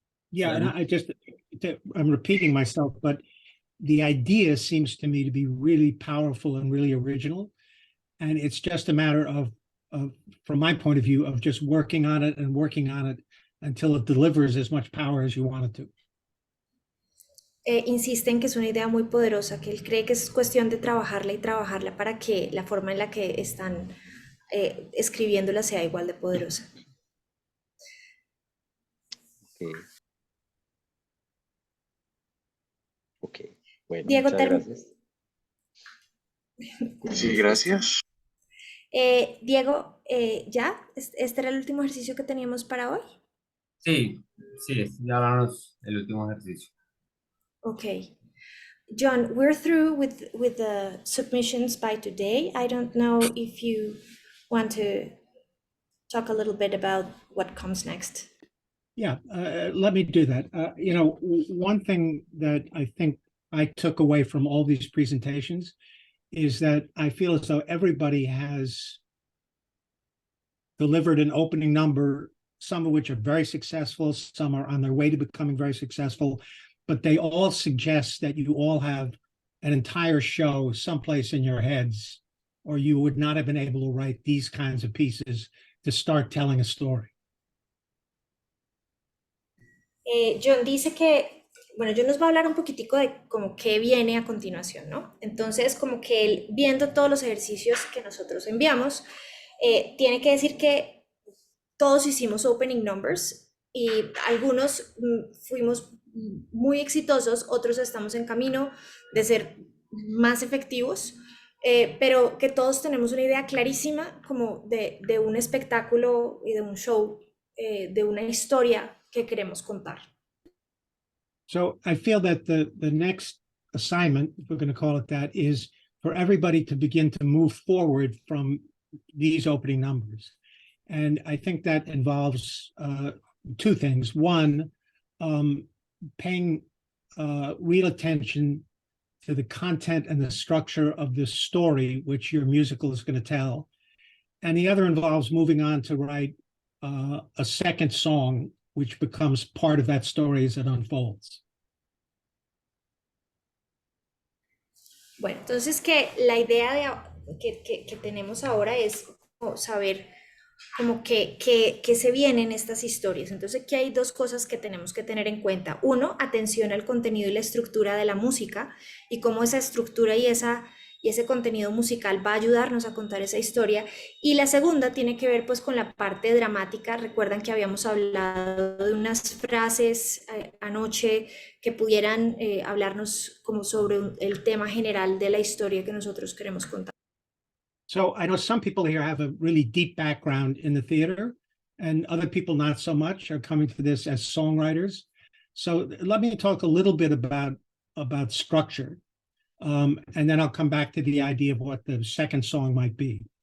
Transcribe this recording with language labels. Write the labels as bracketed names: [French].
[English] Yeah, and I'm repeating myself, but the idea seems to me to be really powerful and really original. And it's just a matter of from my point of view, of just working on it until it delivers as much power as you want it to. [Spanish] Insiste en que es una idea muy poderosa, que él cree que es cuestión de trabajarla y trabajarla para que la forma en la que están escribiéndola sea igual de poderosa. Ok, bueno, Diego, muchas gracias. Sí, gracias. Diego, ¿ya? ¿Este era el último ejercicio que teníamos para hoy? Sí, ya hablamos el último ejercicio. [English] Okay. John, we're through with the submissions by today. I don't know if you want to talk a little bit about what comes next. Yeah, let me do that. You know, one thing that I think I took away from all these presentations is that I feel as though everybody has delivered an opening number, some of which are very successful, some are on their way to becoming very successful, but they all suggest that you all have an entire show someplace in your heads or you would not have been able to write these kinds of pieces to start telling a story. [Spanish] John dice que, bueno, John nos va a hablar un poquitico de como qué viene a continuación, ¿no? Entonces, como que él, viendo todos los ejercicios que nosotros enviamos, tiene que decir que todos hicimos opening numbers y algunos fuimos muy exitosos, otros estamos en camino de ser más efectivos, pero que todos tenemos una idea clarísima como de un espectáculo y de un show, de una historia que queremos contar. [English] So I feel that the next assignment, if we're going to call it that, is for everybody to begin to move forward from these opening numbers. And I think that involves two things. One, paying real attention to the content and the structure of the story which your musical is going to tell. And the other involves moving on to write a second song, which becomes part of that story as it unfolds. [Spanish] Bueno, entonces que la idea que tenemos ahora es saber como que se vienen estas historias. Entonces aquí hay dos cosas que tenemos que tener en cuenta. Uno, atención al contenido y la estructura de la música y cómo esa estructura y ese contenido musical va a ayudarnos a contar esa historia. Y la segunda tiene que ver pues con la parte dramática. Recuerdan que habíamos hablado de unas frases anoche que pudieran hablarnos como sobre el tema general de la historia que nosotros queremos contar. [English] So I know some people here have a really deep background in the theater, and other people not so much are coming to this as songwriters. So let me talk a little bit about structure. And then I'll come back to the idea of what the second song might be.